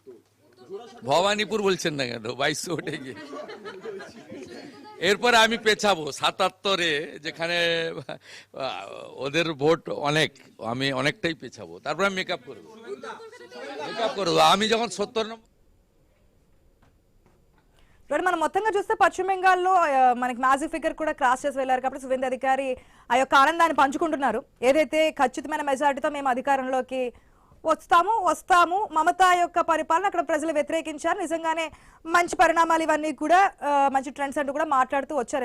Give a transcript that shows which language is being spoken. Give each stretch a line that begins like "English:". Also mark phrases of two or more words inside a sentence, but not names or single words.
Bangla: ভবানীপুর বলছেন না কেন, 2200 ওঠে গিয়ে। এরপরে আমি পেছাবো 77-এ, যেখানে ওদের ভোট অনেক, আমি অনেকটাই পেছাবো, তারপরে আমি মেকআপ করবো। আমি যখন 70 নম্বর
Telugu: మనం మొత్తంగా చూస్తే పశ్చిమ బెంగాల్లో మనకి
English: magic figure
Telugu: కూడా క్రాస్ చేసి వెళ్ళారు కాబట్టి సువేంద్ర అధికారి ఆ యొక్క ఆనందాన్ని పంచుకుంటున్నారు. ఏదైతే ఖచ్చితమైన మెజారిటీతో మేము అధికారంలోకి వస్తాము మమతా యొక్క పరిపాలన అక్కడ ప్రజలు వ్యతిరేకించారు, నిజంగానే మంచి పరిణామాలు ఇవన్నీ కూడా మంచి ట్రెండ్స్ అంటూ కూడా మాట్లాడుతూ వచ్చారు.